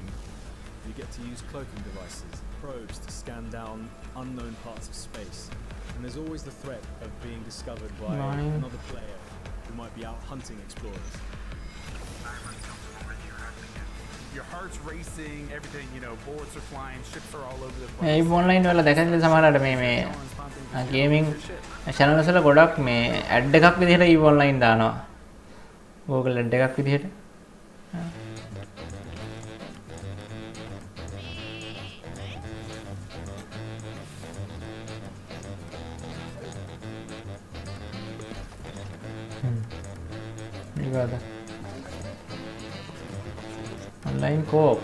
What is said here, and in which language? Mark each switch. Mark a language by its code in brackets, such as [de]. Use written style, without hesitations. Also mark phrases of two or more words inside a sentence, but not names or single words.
[en] You get to use cloaking devices, probes to scan down unknown parts of space, and there's always the threat of being discovered by another player who might be out hunting explorers. Your heart's racing, everything, you know, bullets are flying, ships are all over the place. [si] EVE Online වල දැකලා සමහරවිට මේ [en] gaming channels [si] වල ගොඩක් මේ ඇඩ් එකක් විදිහට EVE Online දානවා. Google led එකක් විදිහට. [id] Gimana? [en] Online co-op.